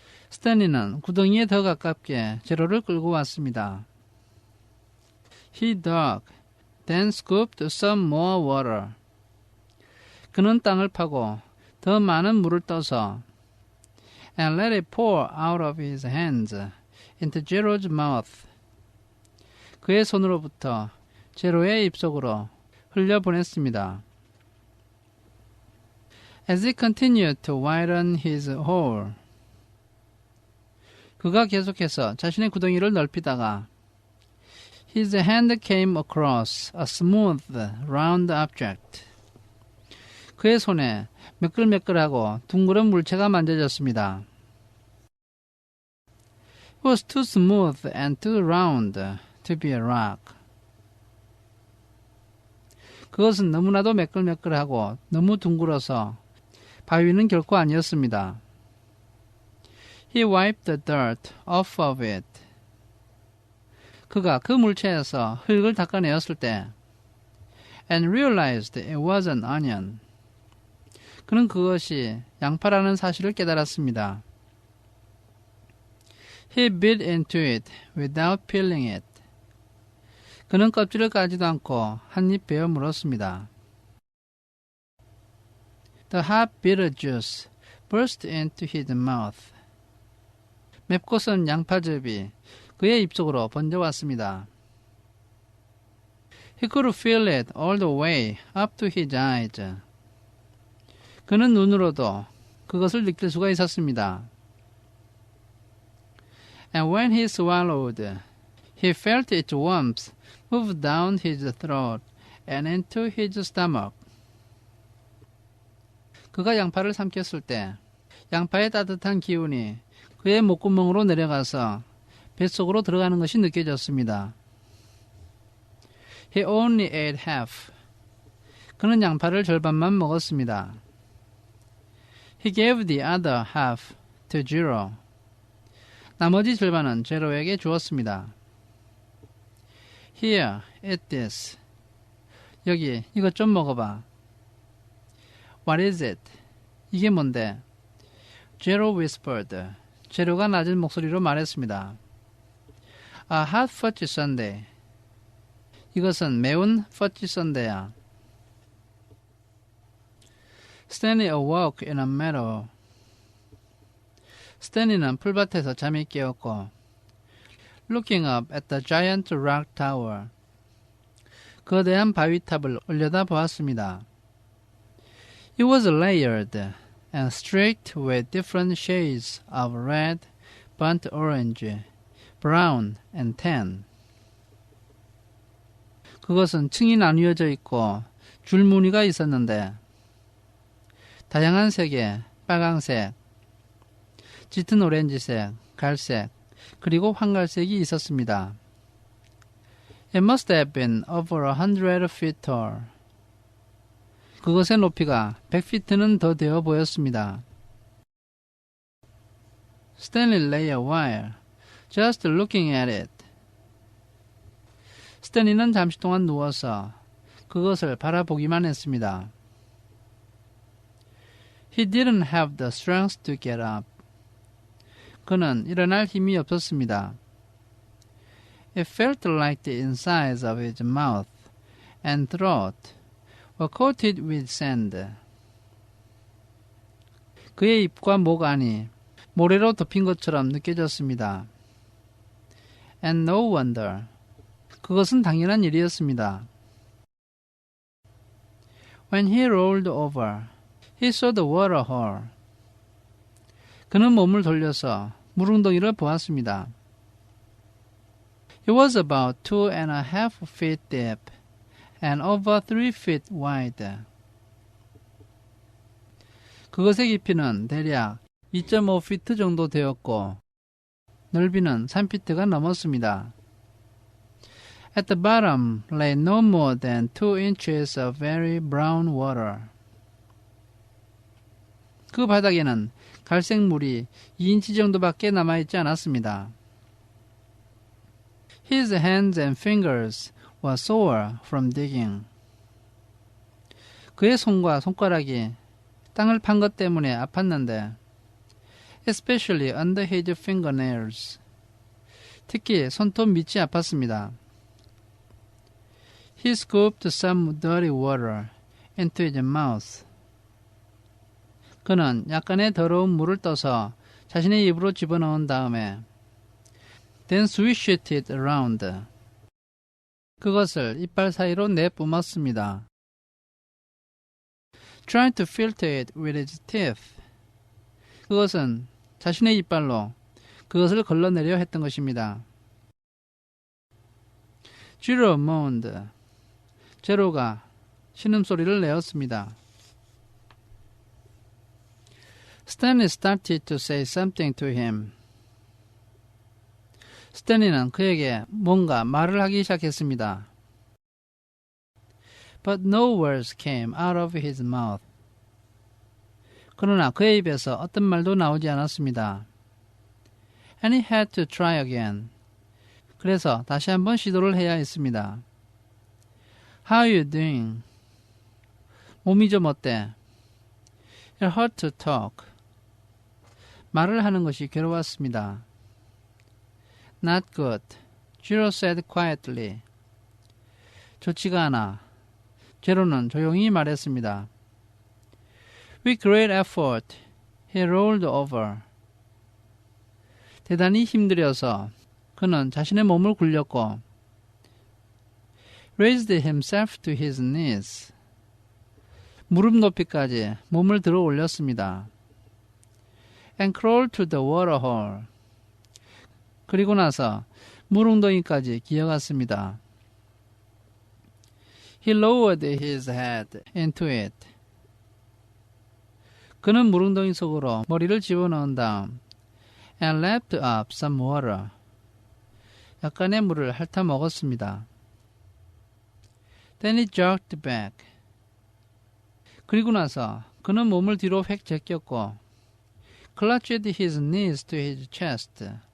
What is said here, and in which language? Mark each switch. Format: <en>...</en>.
<ko>스탠리는 구덩이에 더 가깝게 제로를 끌고 왔습니다.</ko> <en>He dug, then scooped some more water.</en> <ko>그는 땅을 파고 더 많은 물을 떠서</ko> <en>and let it pour out of his hands into Jiro's mouth.</en> <ko>그의 손으로부터 제로의 입속으로 흘려보냈습니다.</ko> <en>As he continued to widen his hole,</en> <ko>그가 계속해서 자신의 구덩이를 넓히다가</ko> <en>His hand came across a smooth, round object.</en> <ko>그의 손에 매끌매끌하고 둥그런 물체가 만져졌습니다.</ko> <en>It was too smooth and too round to be a rock.</en> <ko>그것은 너무나도 매끌매끌하고 너무 둥글어서 바위는 결코 아니었습니다.</ko> <en>He wiped the dirt off of it.</en> <ko>그가 그 물체에서 흙을 닦아내었을 때</ko> <en>and realized it was an onion.</en> <ko>그는 그것이 양파라는 사실을 깨달았습니다.</ko> <en>He bit into it without peeling it.</en> <ko>그는 껍질을 까지도 않고 한 입 베어 물었습니다.</ko> <en>The hot bitter juice burst into his mouth.</en> <ko>맵고 쓴 양파즙이 그의 입속으로 번져왔습니다.</ko> <en>He could feel it all the way up to his eyes.</en> <ko>그는 눈으로도 그것을 느낄 수가 있었습니다.</ko> <en>And when he swallowed, he felt its warmth move down his throat and into his stomach.</en> <ko>그가 양파를 삼켰을 때 양파의 따뜻한 기운이 그의 목구멍으로 내려가서 뱃속으로 들어가는 것이 느껴졌습니다.</ko> <en>He only ate half.</en> <ko>그는 양파를 절반만 먹었습니다.</ko> <en>He gave the other half to Jiro.</en> <ko>나머지 절반은 제로에게 주었습니다.</ko> <en>Here, eat this.</en> <ko>여기, 이것 좀 먹어봐.</ko> <en>What is it?</en> <ko>이게 뭔데?</ko> <en>Jiro whispered.</en> <ko>제로가 낮은 목소리로 말했습니다.</ko> <en>A hot fudge sundae.</en> <ko>이것은 매운 fudge sundae야.</ko> <en>Stanley awoke in a meadow.</en> <ko>스탠리는 풀밭에서 잠이 깨었고</ko> <en>looking up at the giant rock tower.</en> <ko>거대한 바위탑을 올려다 보았습니다.</ko> <en>It was layered and streaked with different shades of red, burnt orange, brown and tan.</en> <ko>그것은 층이 나뉘어져 있고 줄무늬가 있었는데 다양한 색의 빨강색, 짙은 오렌지색, 갈색, 그리고 황갈색이 있었습니다.</ko> <en>It must have been over 100 feet tall.</en> <ko>그것의 높이가 100피트는 더 되어 보였습니다.</ko> <en>Stanley lay a while, just looking at it.</en> <ko>스탠리는 잠시 동안 누워서 그것을 바라보기만 했습니다.</ko> <en>He didn't have the strength to get up.</en> <ko>그는 일어날 힘이 없었습니다.</ko> <en>It felt like the insides of his mouth and throat were coated with sand.</en> <ko>그의 입과 목 안이 모래로 덮인 것처럼 느껴졌습니다.</ko> <en>And no wonder.</en> <ko>그것은 당연한 일이었습니다.</ko> <en>When he rolled over, he saw the water hole.</en> <ko>그는 몸을 돌려서 물웅덩이를 보았습니다.</ko> <en>It was about 2.5 feet deep and over 3 feet wide.</en> <ko>그것의 깊이는 대략 2.5피트 정도 되었고 넓이는 3피트가 넘었습니다.</ko> <en>At the bottom lay no more than 2 inches of very brown water.</en> <ko>그 바닥에는 갈색 물이 2인치 정도밖에 남아있지 않았습니다.</ko> <en>His hands and fingers were sore from digging.</en> <ko>그의 손과 손가락이 땅을 판 것 때문에 아팠는데,</ko> <en>especially under his fingernails.</en> <ko>특히 손톱 밑이 아팠습니다.</ko> <en>He scooped some dirty water into his mouth.</en> <ko>그는 약간의 더러운 물을 떠서 자신의 입으로 집어넣은 다음에</ko> <en>then swished it around.</en> <ko>그것을 이빨 사이로 내뿜었습니다.</ko> <en>Trying to filter it with his teeth.</en> <ko>그것은 자신의 이빨로 그것을 걸러내려 했던 것입니다.</ko> <en>Jiro moaned.</en> <ko>제로가 신음소리를 내었습니다.</ko> <en>Stanley started to say something to him.</en> <ko>스탠리는 그에게 뭔가 말을 하기 시작했습니다.</ko> <en>But no words came out of his mouth.</en> <ko>그러나 그의 입에서 어떤 말도 나오지 않았습니다.</ko> <en>And he had to try again.</en> <ko>그래서 다시 한번 시도를 해야 했습니다.</ko> <en>How are you doing?</en> <ko>몸이 좀 어때?</ko> <en>It hurt to talk.</en> <ko>말을 하는 것이 괴로웠습니다.</ko> <en>Not good. Jiro said quietly.</en> <ko>좋지가 않아. 제로는 조용히 말했습니다.</ko> <en>With great effort, he rolled over.</en> <ko>대단히 힘들여서 그는 자신의 몸을 굴렸고</ko> <en>raised himself to his knees.</en> <ko>무릎 높이까지 몸을 들어 올렸습니다.</ko> <en>And crawled to the water hole.</en> <ko>그리고 나서 물웅덩이까지 기어갔습니다.</ko> <en>He lowered his head into it.</en> <ko>그는 물웅덩이 속으로 머리를 집어넣은 다음</ko> <en>and lapped up some water.</en> <ko>약간의 물을 핥아 먹었습니다.</ko> <en>Then he jerked back.</en> <ko>그리고 나서 그는 몸을 뒤로 획 제꼈고</ko> <en>clutched his knees to his chest.</en>